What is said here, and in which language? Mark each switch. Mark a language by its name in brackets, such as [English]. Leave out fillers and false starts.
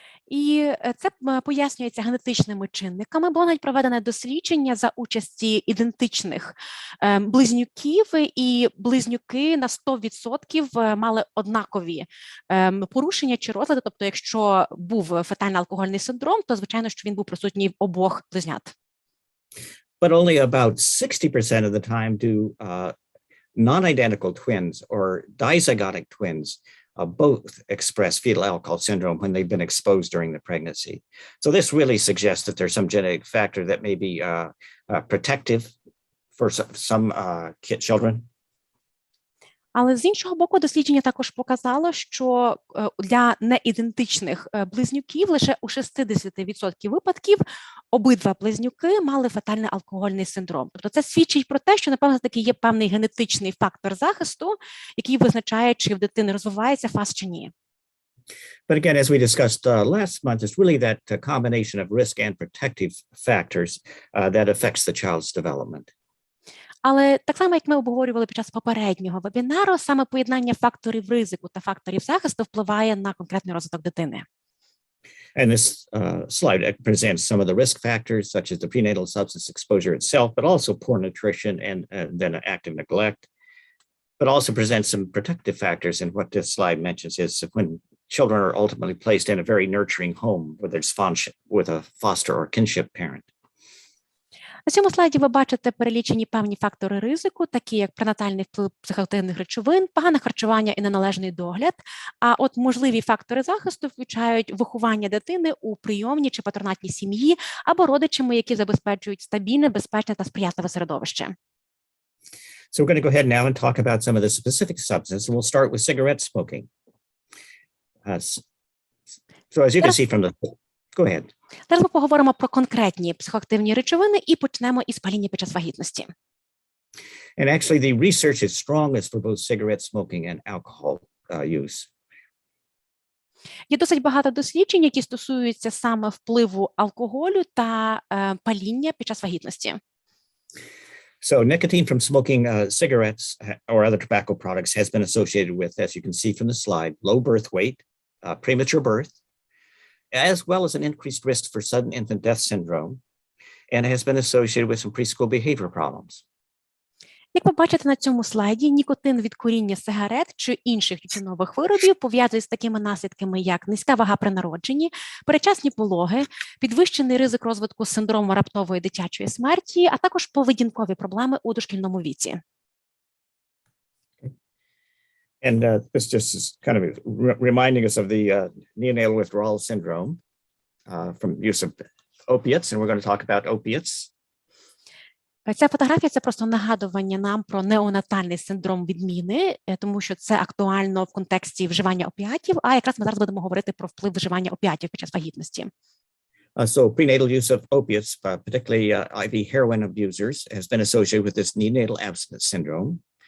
[Ukrainian] І це пояснюється генетичними чинниками. Було навіть проведене дослідження за участі ідентичних близнюків, і близнюки на 100% мали однакові порушення чи розлади. Тобто, якщо був фетальний алкогольний синдром, то, звичайно, що він був присутній в обох близнят. [English] But only about 60% of the time do non-identical twins or dizygotic twins both express fetal alcohol syndrome when they've been exposed during the pregnancy. So this really suggests that there's some genetic factor that may be protective for some children. [Ukrainian] Але з іншого боку, дослідження також показало, що для неідентичних близнюків лише у 60% випадків обидва близнюки мали фетальний алкогольний синдром. Тобто це свідчить про те, що, напевно, таки є певний генетичний фактор захисту, який визначає, чи в дитини розвивається фаз чи ні. [English] But again, as we discussed last month, it's really that combination of risk and protective factors that affects the child's development. [Ukrainian] Але так само, як ми обговорювали під час попереднього вебінару, саме поєднання факторів ризику та факторів захисту впливає на конкретний розвиток дитини. [English] And this slide presents some of the risk factors, such as the prenatal substance exposure itself, but also poor nutrition and then active neglect, but also presents some protective factors. And what this slide mentions is when children are ultimately placed in a very nurturing home, whether it's with a foster or kinship parent. [Ukrainian] На цьому слайді ви бачите перелічені певні фактори ризику, такі як пренатальний вплив психоактивних речовин, погане харчування і неналежний догляд. А от можливі фактори захисту включають виховання дитини у прийомній чи патронатній сім'ї або родичами, які забезпечують стабільне, безпечне та сприятливе середовище. [English] So we're going to go ahead now and talk about some of the specific substances. We'll start with cigarette smoking. So as you can see from the... Go ahead. [Ukrainian] Зараз ми поговоримо про конкретні психоактивні речовини і почнемо із паління під час вагітності. [English] And actually the research is strongest for both cigarette smoking and alcohol use. [Ukrainian] Є досить багато досліджень, які стосуються саме впливу алкоголю та паління під час вагітності. [English] So nicotine from smoking cigarettes or other tobacco products has been associated with, as you can see from the slide, low birth weight, premature birth, as well as an increased risk for sudden infant death syndrome, and has been associated with some preschool behavior problems. [Ukrainian] Як ви бачите на цьому слайді, нікотин від куріння сигарет чи інших тютюнових виробів пов'язує з такими наслідками, як низька вага при народженні, передчасні пологи, підвищений ризик розвитку синдрому раптової дитячої смерті, а також поведінкові проблеми у дошкільному віці. [English] And this just is kind of reminding us of the neonatal withdrawal syndrome from use of opiates, and we're going to talk about opiates. [Ukrainian] Ця фотографія – це просто нагадування нам про неонатальний синдром відміни, тому що це актуально в контексті вживання опіатів, а якраз ми зараз будемо говорити про вплив вживання опіатів під час вагітності. [English] So prenatal use of opiates, particularly IV heroin abusers, has been associated with this neonatal abstinence syndrome.